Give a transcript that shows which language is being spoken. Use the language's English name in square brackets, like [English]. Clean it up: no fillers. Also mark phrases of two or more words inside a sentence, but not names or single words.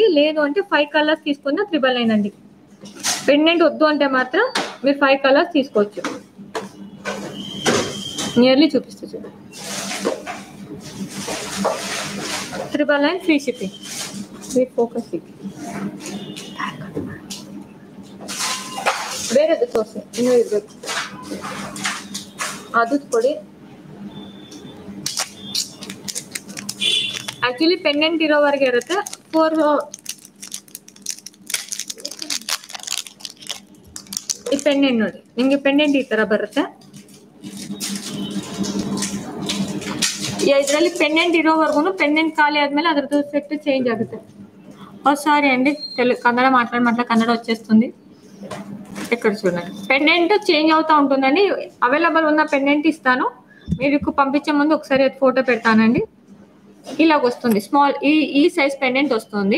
[Telugu] లేదు అంటే 5 కలర్స్ తీసుకున్న 999 అండి. పెండెంట్ వద్దు అంటే మాత్రం మీరు 5 కలర్స్ తీసుకోవచ్చు. నియర్లీ చూపిస్తే చూడండి. 999 [English] free shipping. [Kannada] ఫోకస్ ಬೇರೆದು ತೋರಿಸಿ, ಇನ್ನೂ ಇರಬೇಕು. ಅದು ಕೊಡಿ. ಆಕ್ಚುಲಿ ಪೆಂಡೆಂಟ್ ಇರೋವರೆಗೆ ಇರುತ್ತೆ. 4 ಈ ಪೆಂಡೆಂಟ್ ನೋಡಿ, ನಿಮಗೆ ಪೆಂಡೆಂಟ್ ಈ ತರ ಬರುತ್ತೆ. ಇದರಲ್ಲಿ ಪೆಂಡೆಂಟ್ ಇರೋವರೆಗೂ ಪೆಂಡೆಂಟ್ ಖಾಲಿ ಆದ್ಮೇಲೆ ಅದ್ರದ್ದು [English] set change [Kannada] ಆಗುತ್ತೆ. [Telugu] సారీ అండి, కన్నడ మాట్లాడమంటే కన్నడ వచ్చేస్తుంది. ఇక్కడ చూడండి, పెండెంట్ చేంజ్ అవుతూ ఉంటుందండి. అవైలబుల్ ఉన్న పెండెంట్ ఇస్తాను, మీకు పంపించే ముందు ఒకసారి ఫోటో పెడతానండి. ఇలాగ వస్తుంది, స్మాల్ ఈ సైజ్ పెండెంట్ వస్తుంది.